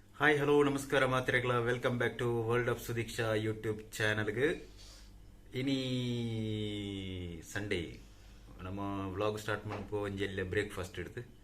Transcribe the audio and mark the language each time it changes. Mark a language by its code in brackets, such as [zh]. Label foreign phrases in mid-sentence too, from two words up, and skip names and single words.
[en] hi hello [tcy] ನಮಸ್ಕಾರ ಮಾತ್ರೆಗಳ [en] welcome back to World of Sudeeksha [tcy] ಯೂಟ್ಯೂಬ್ ಚಾನಲ್ಗೆ ಇನಿ ಸಂಡೇ ನಮ್ಮ [en] vlog start [tcy] ಮಾಡಬೇಕು ಒಂಜೆಲ್ಲ ಬ್ರೇಕ್ಫಾಸ್ಟ್ ಹಿಡ್ದು